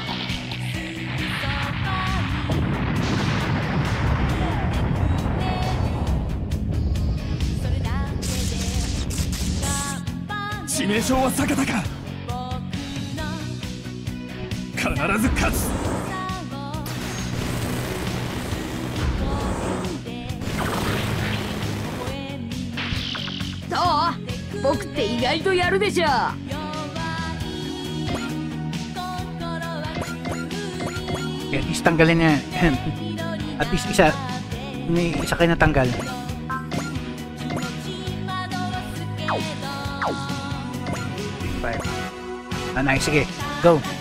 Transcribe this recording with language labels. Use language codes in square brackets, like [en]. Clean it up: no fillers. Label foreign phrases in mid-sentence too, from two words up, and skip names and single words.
[ja] 致命傷は避けたか必ず勝つどう僕って意外とやるでしょ [tl] Okay, [en] at least [tl] tanggalin niya. [en] At least [tl] isa. May isa kayo natanggal. Nice, sige. Go.